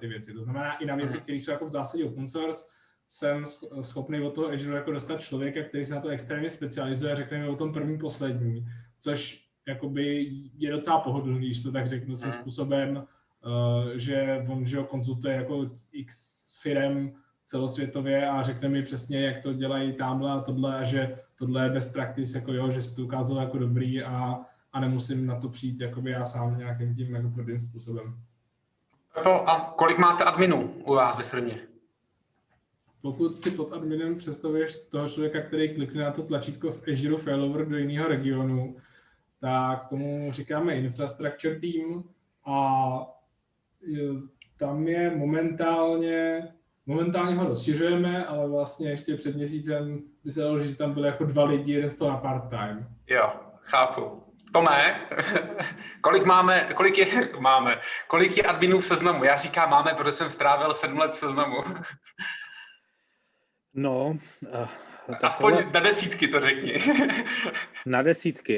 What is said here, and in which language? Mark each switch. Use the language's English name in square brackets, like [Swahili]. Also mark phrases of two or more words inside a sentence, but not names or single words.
[Czech] věci, to znamená i na věci, které jsou jako v zásadě [English] open source, [Czech] jsem schopný od toho Azure jako dostat člověka, který se na to extrémně specializuje a řekne mi o tom první, poslední, což jakoby je docela pohodlný, když to tak řeknu svým způsobem, že on že konzultuje jako x firem celosvětově a řekne mi přesně, jak to dělají tamhle a tohle a že tohle je [English] best practice, [Czech] jako jo, že se to ukázalo jako dobrý a nemusím na to přijít jakoby já sám nějakým tím jako tvrdým způsobem. A kolik máte adminů u vás ve firmě? Pokud si pod adminem představuješ toho člověka, který klikne na to tlačítko v Azure failover do jiného regionu, tak tomu říkáme [English] infrastructure team [Czech] a tam je momentálně ho rozšiřujeme, ale vlastně ještě před měsícem by se dalo, že tam byly jako 2 lidi, jeden z toho na part-time. Jo, chápu. Tome, kolik je adminů v Seznamu? Já říkám máme, protože jsem strávil 7 let v Seznamu. No, Aspoň na desítky to řekni. Na desítky.